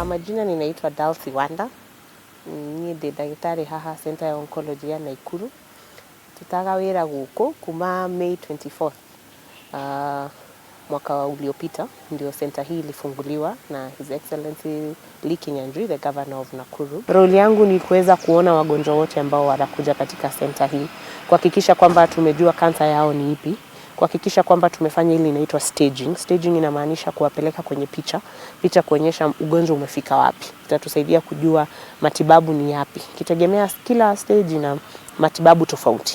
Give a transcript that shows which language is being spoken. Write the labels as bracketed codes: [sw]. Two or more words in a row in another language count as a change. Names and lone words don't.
[sw] majina ninaitwa Dalcy Wanda. [ki] Ni ndagĩtarĩ haha Center ya Oncology ya Naikuru. Tutaga wĩra gũkũ kuma May 24th. [sw] Mwaka uliopita ndio center hii ilifunguliwa na [en] His Excellency Lee Kinyanjui, the Governor of Nakuru. [sw] Role yangu ni kuweza kuona wagonjwa wote ambao wanakuja katika center hii, kuhakikisha kwamba tumejua kansa yao ni ipi, kuhakikisha kwamba tumefanya ile inaitwa staging. Staging inamaanisha kuwapeleka kwenye picha kuonyesha ugonjwa umefika wapi. Itatusaidia kujua matibabu ni yapi. Kitegemea kila stage na matibabu tofauti.